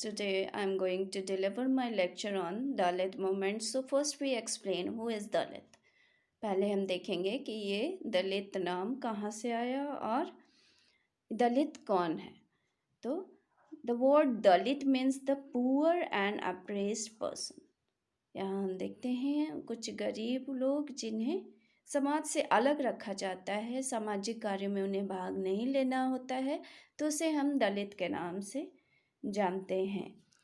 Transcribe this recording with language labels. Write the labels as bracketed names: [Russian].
[English] Today, I am going to deliver my lecture on Dalit movement. So, first we explain who is Dalit. [Hindi] पहले हम देखेंगे कि ये दलित नाम कहाँ से आया और दलित कौन है. तो [English] the word Dalit means the poor and oppressed person. [Hindi] यहाँ हम देखते हैं कुछ गरीब लोग जिन्हें समाज से अलग रखा जाता है, सामाजिक कार्यों में उन्हें भाग नहीं लेना होता है, तो उसे हम दलित के नाम से जानते हैं.